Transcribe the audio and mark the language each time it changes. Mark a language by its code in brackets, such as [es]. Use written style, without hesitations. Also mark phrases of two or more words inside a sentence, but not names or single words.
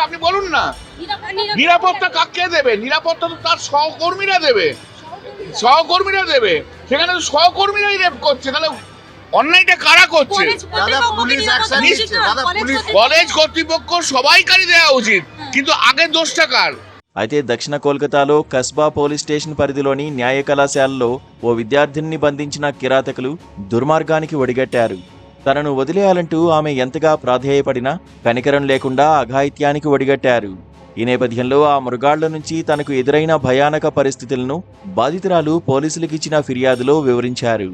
[bn] আপনি বলুন না। নিরাপত্তা কাকে দেবে? নিরাপত্তা তো তার সহকর্মীরা দেবে। সেখানে সহকর্মীরাই রেপ করছে, তাহলে অন্যায়টা কারা করছে? কলেজ কর্তৃপক্ষ সবাইকারই দেওয়া উচিত, কিন্তু আগের দোষটা কার? [te] అయితే దక్షిణ కోల్కతాలో కస్బా పోలీస్ స్టేషన్ పరిధిలోని న్యాయ కళాశాలలో ఓ విద్యార్థిని బంధించిన కిరాతకులు దుర్మార్గానికి ఒడిగట్టారు. తనను వదిలేయాలంటూ ఆమె ఎంతగా ప్రాధేయపడినా కనికరం లేకుండా అఘాయిత్యానికి ఒడిగట్టారు. ఈ నేపథ్యంలో ఆ మృగాళ్ల నుంచి తనకు ఎదురైన భయానక పరిస్థితులను బాధితురాలు పోలీసులకిచ్చిన ఫిర్యాదులో వివరించారు.